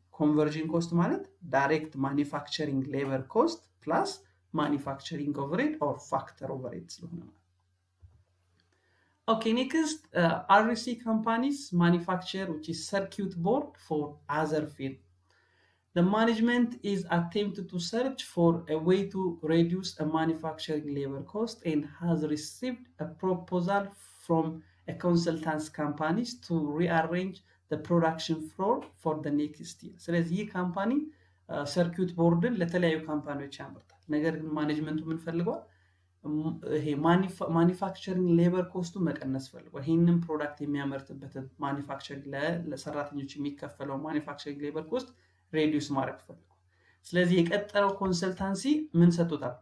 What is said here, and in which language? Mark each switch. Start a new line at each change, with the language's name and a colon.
Amharic: ኮንቨርዥን ኮስት ማለት ዳይሬክት ማኒፋክቸሪንግ ሌበር ኮስት ፕላስ ማኒፋክቸሪንግ ኦቨርሄድ ኦር ፋክተር ኦቨርሄድ ስለሆነ ማለት።
English: Okay, next, RC companies manufacture which is circuit board for other field. The management is attempted to search for a way to reduce a manufacturing labor cost and has received a proposal from a consultants companies to rearrange the production floor for the next year.
Amharic: ስለዚህ ይህ ካምፓኒ ሰርኪዩት ቦርድን ለተለያዩ ካምፓኒዎች ያመርታል። ነገር ግን ማኔጅመንቱ ምን ፈልገዋል? ይሄ ማኒፋክቸሪንግ ሌበር ኮስቱ መቀነስ ፈልጓል። ይሄንን ፕሮዳክት የሚያመርትበትን ማኒፋክቸሪንግ ለሰራተኞች የሚከፈለው ማኒፋክቸሪንግ ሌበር ኮስት ሬዲዩስ ማድረግ ፈልጓል። ስለዚህ የቀጠረው ኮንሰልታንሲ ምን ሰጥቶታል?